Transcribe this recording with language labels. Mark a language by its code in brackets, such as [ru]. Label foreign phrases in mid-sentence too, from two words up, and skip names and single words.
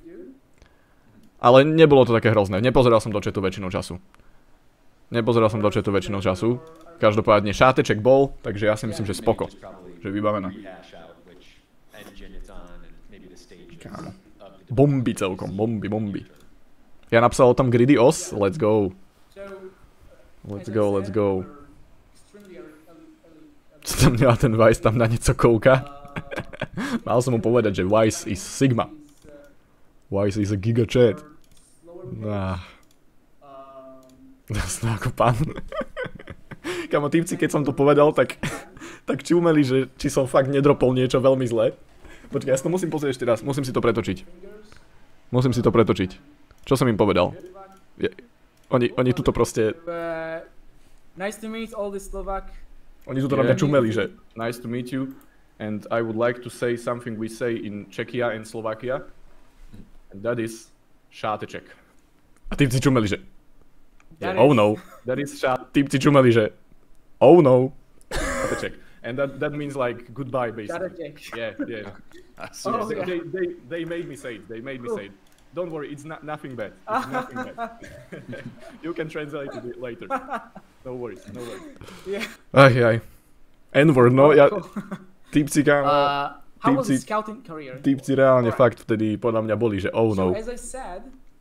[sk] Ale nebolo to také hrozné, nepozeral som do chatu väčšinou času. Každopádne šáteček bol, takže ja si myslím, že spoko. Že vybavená. Kámo. Bomby celkom, bomby. Ja napsal tam greedy os, [en] let's go. [sk] Co tam mňa ten Vice tam na niečo kouka? Mal som mu povedať, že [en] Vice is Sigma. Vice is a gigachat. [sk] Jasné ako pán. Kamo, týpci, keď som to povedal, tak čumeli, že či som fakt nedropol niečo veľmi zlé. Počkaj, ja si to musím pozrieť ešte raz, musím si to pretočiť. Čo som im povedal? Oni tuto proste... [en] Nice to meet all the Slovak. [sk] Oni tuto na mňa čumeli, že [en] nice to meet you. And I would like to say something we say in Czechia and Slovakia. And that is šáteček. [sk] A týpci čumeli, že... [en] Oh no. That is shot. [sk] Týpci čumeli, že [en] oh no. [sk] Šáteček. [en] And that means like goodbye basically. Yeah. They made me say it. Don't worry, it's nothing bad. You can translate it later. No worries. Yeah. [sk] Aj. N-word, no ja... Týpci, kámo. [en] How was the scouting career? [sk] Týpci reálne fakt vtedy podľa mňa boli, že [en] oh no. So as I said,